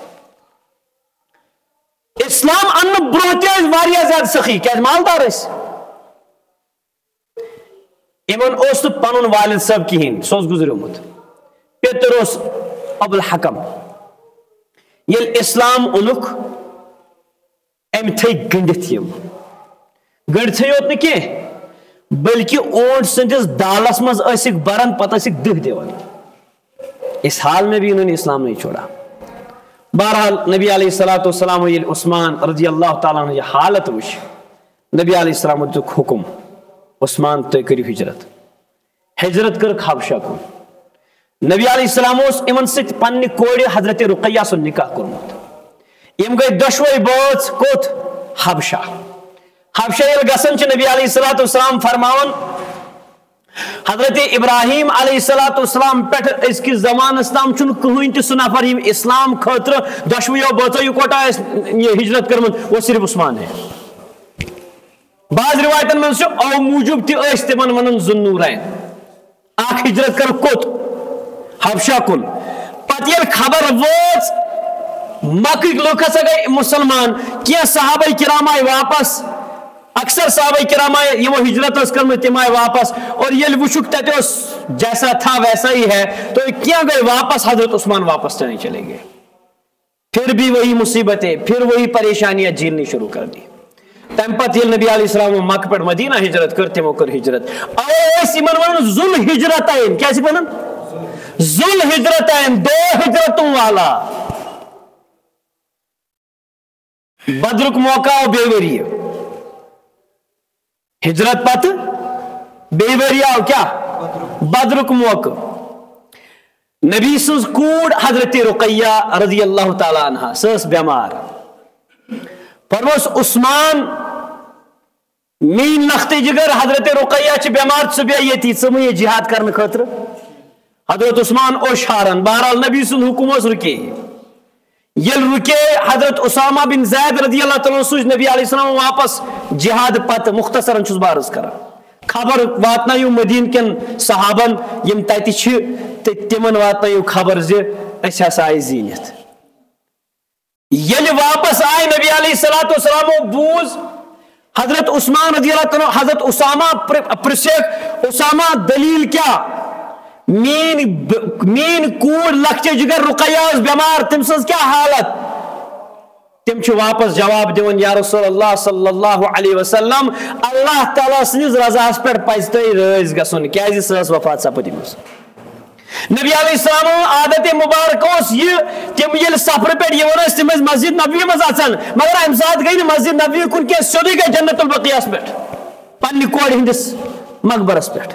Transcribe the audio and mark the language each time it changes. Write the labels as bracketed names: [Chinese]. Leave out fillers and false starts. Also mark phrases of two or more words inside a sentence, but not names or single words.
[Kashmiri] اسلام ان برونٛہہ تہِ ٲسۍ واریاہ زیادٕ سخی کیٛازِ مالدار ٲسۍ یمن اوس نہٕ پنُن والد صٲب کِہیٖنۍ سُہ اوس گُزریومُت پیتٕر اوس ابوالحکم ییٚلہِ اسلام اوٚنُکھ أمۍ تھٲے گٔنڈِتھ یم گٔنڈتھٕے یوت نہٕ کینٛہہ بلکہ اونٹ سندس دالس مز ٲسِکھ بران پتہ ٲسِکھ دہ دِوان. [Urdu] اس حال میں بھی انہوں نے اسلام نہیں چھوڑا. [Kashmiri] بہرحال نبی [Arabic] علیہ الصلوۃ والسلام [Kashmiri] یل عثمان [Arabic] رضی اللہ تعالیٰ عنہ [Kashmiri] یہ حالت وچ نبی [Arabic] علیہ السلام [Kashmiri] دِیُت حکم عثمان تُہۍ کٔرِو ہجرت کر حبشہ کُن. نبی [Arabic] علیہ السلام [Kashmiri] یمن سۭتۍ پننہِ کورِ حضرت رقیہ سُنٛد نکاح کوٚرمُت. یم گئی دۄشوے بٲژ کوٚت حبشہ. حبشہ ییٚلہِ گژھان چھِ نبی [Arabic] علیہ الصلوۃ والسلام [Kashmiri] فرماوان حضرت ابراہیم [Arabic] علیہ الصلوۃ والسلام [Kashmiri] پہ ازکس زمانس تام چھُنہٕ کٕہٕنۍ تہِ سُہ نفر یم اسلام خٲطرٕ دۄشوٕیو بٲژو یِکوٹا ٲسۍ ہجرت کٔرمٕژ [Urdu] وہ صرف عثمان ہے. [Kashmiri] بعض روایتن منٛز چھُ او موٗجوٗب تہِ ٲسۍ تِمن ونان ذُالنوٗرین. اکھ ہجرت کر کوٚت حبشہ کُن. پتہٕ ییٚلہِ خبر وٲژ مکٕکۍ لُکھ ہسا گٔے مُسلمان. کینٛہہ صحابہ کرام آیہِ واپس. اکثر صحابہ کرام یمو ہجرت ٲس کٔرمٕژ تِم آیہِ واپس. اور ییٚلہِ وٕچھُکھ تتہِ اوس [Urdu] جیسا تھا ویسا ہی ہے تو [Kashmiri] کینٛہہ گٔے واپس. [Urdu] حضرت عثمان واپس چلے گئے. پھر بھی وہی مصیبتیں, پھر وہی پریشانیاں جھیلنی شروع کر دی. [Kashmiri] تمہ پتہ ییٚلہِ نبی [Arabic] علیہ السلام [Kashmiri] مکہ پٮ۪ٹھ مدینہ ہجرت کٔر تِمو کٔر ہجرت. اوے ٲسۍ یِمن ونان ذُل ہجرتین. کیٛاہ چھِ ونان؟ ذُل ہجرتین, [Urdu] دو ہجرتوں والا. [Kashmiri] بدرک موقع آو بے ؤری. ہجرت پتہ بے ؤری آو کیا بدرک موقع. نبی سٕنٛز کوٗر حضرت رقیہ [Arabic] رضی اللہ تعالیٰ عنہ [Kashmiri] سۄ ٲس بیمار. فرموس عثمان میٛٲنۍ لختہٕ جگر حضرت رقیہ چھِ بیمار ژٕ بیٚہہ ییٚتی ژٕ مہٕ یہِ جہاد کرنہٕ خٲطرٕ. حضرت عثمان اوس شارن. بہرحال نبی سُنٛد حکم اوس رُکے. ییٚلہِ رُکے حضرت اسامہ بن زید [Arabic] رضی اللہ تعالیٰ [Kashmiri] سوٗزۍ نبی [Arabic] علیہ السلام [Kashmiri] واپس جہاد پتہٕ. مختصرن چھُس بہٕ عرض کران. خبر واتنٲیِو مدیٖنہٕ کٮ۪ن صحابن یِم تتہِ چھِ تہٕ تِمن واتنٲیِو خبر زِ أسۍ ہسا آیہِ زیٖنِتھ. ییٚلہِ واپس آیہِ نبی [Arabic] علیہ الصلوۃ والسلامو [Kashmiri] بوٗز حضرت عثمان [Arabic] رضی اللہ تعالیٰ [Kashmiri] حضرت اسامہ پرژھیکھ اسامہ دلیل کیٛاہ؟ میٛٲنۍ کوٗر لۄکچہِ جگر رقیہ ٲس بیمار تٔمۍ سٕنٛز کیٛاہ حالت؟ تِم چھِ واپس جواب دِوان [Arabic] یا رسول اللہ صلی اللہ علیہ وسلم [Kashmiri] اللہ تعالیٰ سٕنٛدِس رضاہس پٮ۪ٹھ پزِ تۄہہِ رٲضۍ گژھُن کیٛازِ سۄ ٲس وفات سپدمٕژ. نبی [Arabic] علیہ السلام [Kashmiri] عادت مبارک اوس یہِ تِم ییٚلہِ سفرٕ پٮ۪ٹھ یِوان ٲسۍ تِم ٲسۍ مسجد نبوی منٛز اژان مگر امہِ ساتہٕ گٔے نہٕ مسجد نبوی کُن کینٛہہ سیوٚدُے گٔے جنت البقیہس پٮ۪ٹھ پننہِ کورِ ہٕنٛدِس مقبرس پٮ۪ٹھ.